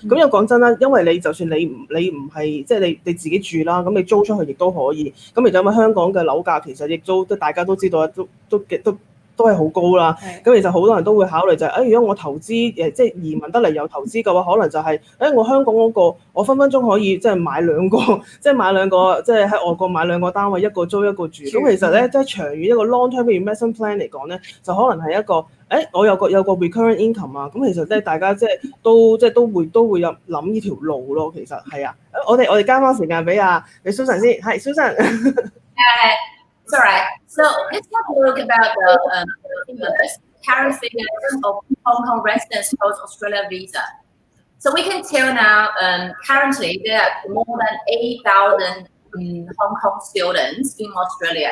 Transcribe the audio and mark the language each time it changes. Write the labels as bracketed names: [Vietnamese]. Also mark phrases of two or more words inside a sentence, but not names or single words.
[Cantonese] 咁又講真啦，因為你就算你唔係即係你自己住啦，咁你租出去亦都可以。咁而家因為香港嘅樓價其實亦都大家都知道都都係好高啦。咁其實好多人都會考慮就係、如果我投資即係移民得嚟有投資嘅話，可能就係、我香港嗰個我分分鐘可以即係買兩個，即係喺外國買兩個單位，一個租一個住。咁其實咧，即係長遠一個 [English] long-term investment plan [Cantonese] 嚟講咧，就可能係一個我有個 [English] recurrent income [Cantonese] 啊。咁其實咧，大家即係都會有諗呢條路咯。其實係啊，我哋交翻時間俾Susan 先，係 Susan。 [English] It's all right. So let's talk a little bit about the current figures of Hong Kong residents post Australia visa. So we can tell now, currently there are more than 8,000 Hong Kong students in Australia.